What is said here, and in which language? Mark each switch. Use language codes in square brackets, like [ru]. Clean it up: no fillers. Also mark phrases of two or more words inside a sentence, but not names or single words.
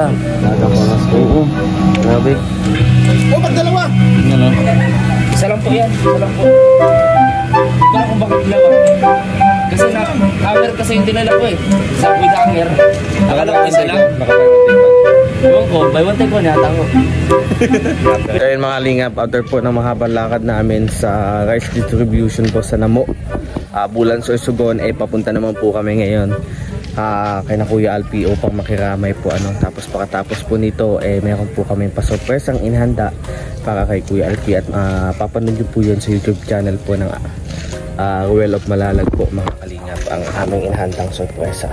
[tl] Oo. Grabe. Oh, ba't dalawa? Yan o. Isa lang po yan. Isa lang po. Ikaw kung bakit dalawa. Kasi hanger kasi yung dinala ko eh. Isa with hanger. Akala ko isa lang. Ewan ko, [en] buy one take one [tl] yata ko. Ayun mga lingap, after po ng mahabang lakad namin sa [en] rice distribution [tl] po sa Namo, Bulan Sorsogon, papunta naman po kami ngayon kay na Kuya Alpi upang makiramay po tapos pagkatapos po nito meron po kami pa-surpresang inhanda para kay Kuya Alpi at papanood nyo po yun sa YouTube channel po ng Ruel of Malalag po mga kalingap, ang aming inhandang sorpresa.